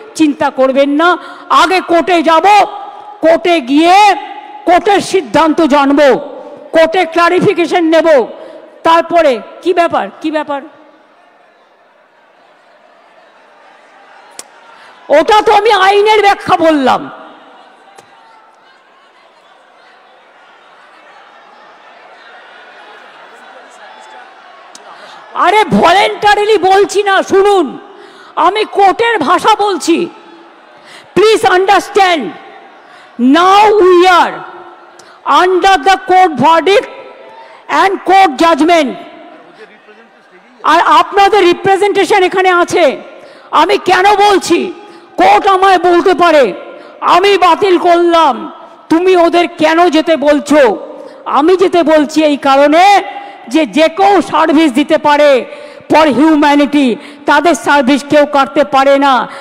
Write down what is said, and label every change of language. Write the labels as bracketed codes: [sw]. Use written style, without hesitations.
[bn] চিন্তা করবেন না, আগে কোর্টে যাব, কোর্টে গিয়ে কোর্টের সিদ্ধান্ত জানবো, কোর্টে ক্লারিফিকেশন নেব, তারপরে কি ব্যাপার কি ব্যাপার ওটা তো আমি আইনের ব্যাখ্যা বললাম। আরে ভলেন্টারিলি বলছি না, শুনুন, আমি কোর্টের ভাষা বলছি। [en] please understand, now we are under the court verdict and court judgment, [bn] আর আপনাদের রিপ্রেজেন্টেশন এখানে আছে। আমি কেন বলছি, কোর্ট আমায় বলতে পারে আমি বাতিল করলাম, তুমি ওদের কেন যেতে বলছো? আমি যেতে বলছি এই কারণে যে যে কেউ সার্ভিস দিতে পারে [en] for humanity, [bn] তাদের সার্ভিস কেউ কাটতে পারে না।